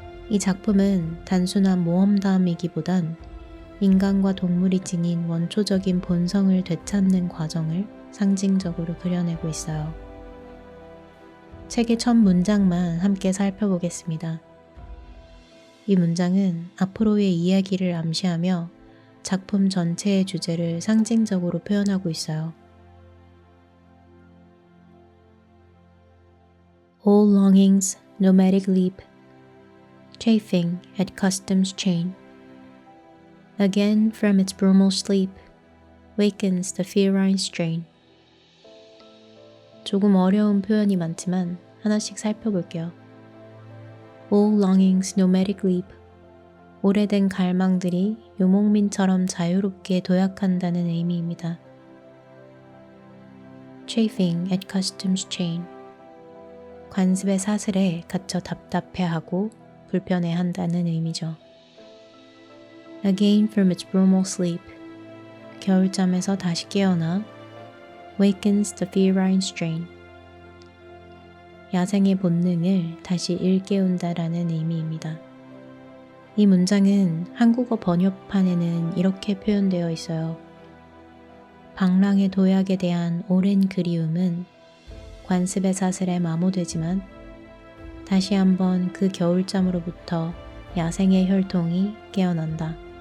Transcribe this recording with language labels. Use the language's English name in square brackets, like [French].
[Korean] 이 작품은 단순한 모험담이기보단 인간과 동물이 지닌 원초적인 본성을 되찾는 과정을 상징적으로 그려내고 있어요. 책의 첫 문장만 함께 살펴보겠습니다. 이 문장은 앞으로의 이야기를 암시하며 작품 전체의 주제를 상징적으로 표현하고 있어요. [English] All longings, nomadic leap, chafing at custom's chain. Again from its brumal sleep, wakens the feline strain. [Korean] 조금 어려운 표현이 많지만 하나씩 살펴볼게요. [English] All longings, nomadic leap. [Korean] 오래된 갈망들이 요목민처럼 자유롭게 도약한다는 의미입니다. [English] Chafing at custom's chain. [Korean] 관습의 사슬에 갇혀 답답해하고 불편해한다는 의미죠. [English] Again from its brumal sleep. [Korean] 겨울잠에서 다시 깨어나 [English] wakens the feline strain. [Korean] 야생의 본능을 다시 일깨운다라는 의미입니다. 이 문장은 한국어 번역판에는 이렇게 표현되어 있어요. 방랑의 도약에 대한 오랜 그리움은 관습의 사슬에 마모되지만 다시 한번 그 겨울잠으로부터 야생의 혈통이 깨어난다.